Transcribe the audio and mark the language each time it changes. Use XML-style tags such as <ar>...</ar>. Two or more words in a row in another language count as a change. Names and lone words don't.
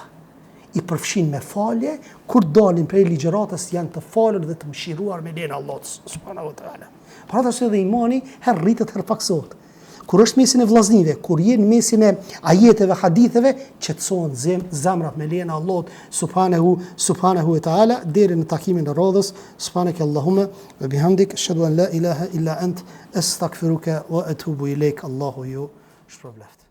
<sq>I përfshin me falje, kur dalin prej ligjëratës janë të falur dhe të mëshiruar me lejen e Allahut</sq> <ar>سبحانه وتعالى.</ar> <sq>Pra atë se dhe imani herë rritet herë paksohet. Kur është mesin e vllaznive, kur jenë mesin e ajeteve, haditheve, qetësohen zemrat me lejen e Allahut</sq> <ar>سبحانه وتعالى</ar> <sq>deri në takimin e radhës.</sq> <ar>سبحانك اللهم وبحمدك أشهد أن لا إله إلا أنت أستغفرك وأتوب إليك.</ar> <sq>Allahu ju shpërblet.</sq>